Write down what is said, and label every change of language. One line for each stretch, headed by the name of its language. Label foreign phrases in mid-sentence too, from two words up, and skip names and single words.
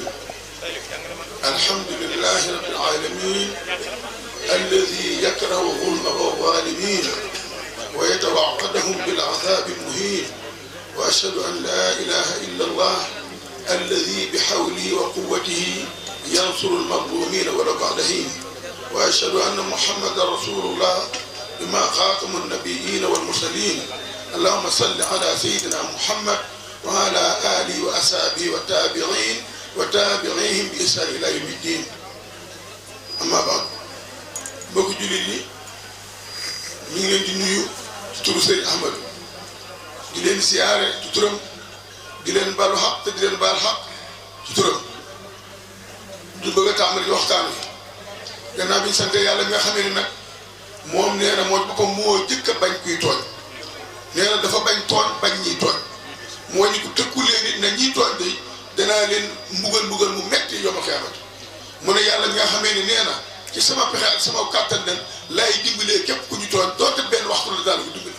Arabic: الحمد لله رب العالمين الذي يكره ظلم الظالمين ويتوعدهم بالعذاب المهين، وأشهد أن لا إله إلا الله الذي بحوله وقوته ينصر المظلومين ولو بعد حين، وأشهد أن محمدا رسول الله بما خاتم النبيين والمرسلين. اللهم صل على سيدنا محمد وعلى آله وأصحابه والتابعين وتابعيهم بإحسان إلى يوم الدين. أما بعد
Wolof: mbokk jullit ñi ñu ngi leen di nuyu ci turu Sëriñ Ahmad di leen siyaare ci turam di leen baalu xaq te di leen baal xaq ci turam du bëgg a tàmbali waxtaan wi gannaaw bi ñu sante yàlla mi nga xamee ni nag moom nee na moo boppam moo jëkk a bañ kuy tooñ nee na dafa bañ tooñ bañ ñiy tooñ moo ñu ko tëkku leen nit na ñiy tooñ day danaa leen mbugal mu metti
Arabic: يوم القيامة
Wolof: mu ne yàlla mi nga xamee ni nee na ci sama pexe ak sama kàttan nen laay dimbalee képp ku ñu tooñ doonte benn waxtu la daal ko dimbali.